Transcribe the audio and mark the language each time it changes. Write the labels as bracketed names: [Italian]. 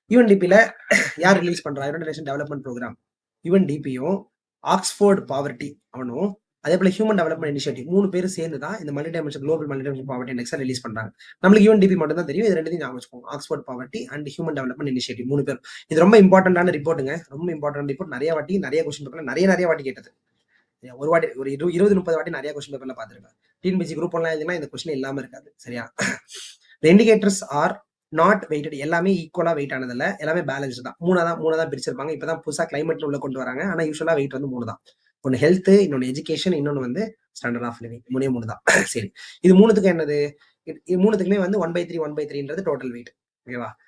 [Tamil] யுஎன்டிபில யார் ரிலீஸ் பண்றா? United nation development programme, யுஎன்டிபியும் Oxford poverty அவனும் அதே போல ஹியூமன் டெவலப்மெண்ட் இனிஷியேட்டிவ் 3 பேரும் சேர்ந்து தான் இந்த global multi dimensional poverty இண்டெக்ஸை release பண்றாங்க. நம்மளுக்கு யுஎன்டிபி மட்டும் தான் தெரியும். இது ரெண்டுத்தையும் ஞாபகம் வச்சுக்கோங்க. Oxford poverty and human development initiative 3 பேர். இது ரொம்ப இம்பார்ட்டன்டான ரிப்போர்ட்டுங்க. ரொம்ப இம்பார்ட்டன்ட் ரிப்போர்ட். நிறைய கொஸ்டின் பேப்பர்ல நிறைய வாட்டி கேட்டது. ஒரு வாட்டி ஒரு 20-30 வாட்டி நிறைய கொஸ்டின் பேப்பர்ல பார்த்துருக்கேன். டிஎன்பிசி குரூப் ஒன்லாம் எழுதினா இந்த கொஸ்டின் இல்லாம இருக்காது. சரியா? [English] The indicators are not weighted. [Tamil] எல்லாமே ஈக்குவலா வெயிட் ஆனது இல்ல, எல்லாமே பேலன்ஸ் தான். மூணா தான் பிரிச்சிருப்பாங்க. இப்பதான் புதுசா கிளைமேட் உள்ள கொண்டு வராங்க. ஆனா யூஸ்வலா வெயிட் வந்து 3 தான். ஒன்னு ஹெல்த், இன்னொன்னு எஜுகேஷன், இன்னொன்னு வந்து ஸ்டாண்டர்ட் ஆஃப் லிவிங். 3 தான். சரி, இது மூணுத்துக்கு என்னது? இது மூணுத்துக்குமே வந்து 1/3 டோட்டல் வெயிட். ஓகேவா?